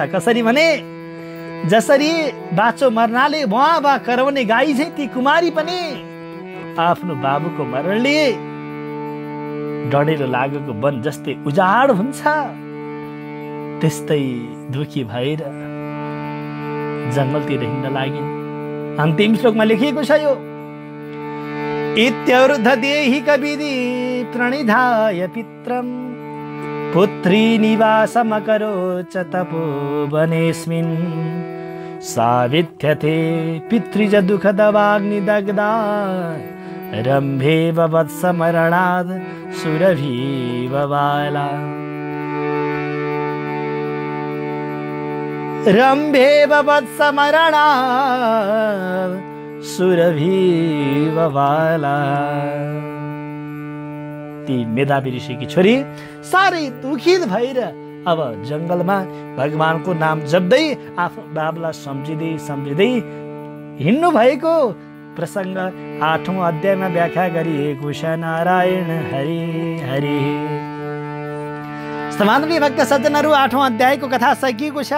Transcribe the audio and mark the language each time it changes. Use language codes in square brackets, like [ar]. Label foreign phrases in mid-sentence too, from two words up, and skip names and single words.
[ne] कसरी भने, जसरी बाछो मर्नाले बुवा कराउने गाई चाहिँ ती कुमारी पनि आफ्नो बाबुको मरणले डढेर लागेको वन जस्तै उजाड हुन्छ, त्यस्तै दुखी भएर जङ्गलतिर हिँड्न लागिन्। अन्तिम श्लोकमा लेखिएको छ यो, [sa] इत्यर्ध देहि कविधि प्रणिधाय पित्रम पुत्री निवासमकरोच तपोवनेस्मिन् साविध्यते पितृज दुःखदवाग्निदग्धा रम्भेव वत्समरणाद् सुरभीव बाला। रम्भेव वत्समरणाद् सुरभीव बाला। [ne] ती मेधावी ऋषिकी छोरी साह्रै दुखित भएर अब जङ्गलमा भगवानको नाम जप्दै आफ्नो बाबुलाई सम्झिँदै हिँड्नु भएको प्रसङ्ग 8औं अध्यायमा व्याख्या गरिएको छ। नारायण हरि हरि। समादरणीय भक्त सज्जनहरू, 8औं अध्यायको कथा सकिएको छ।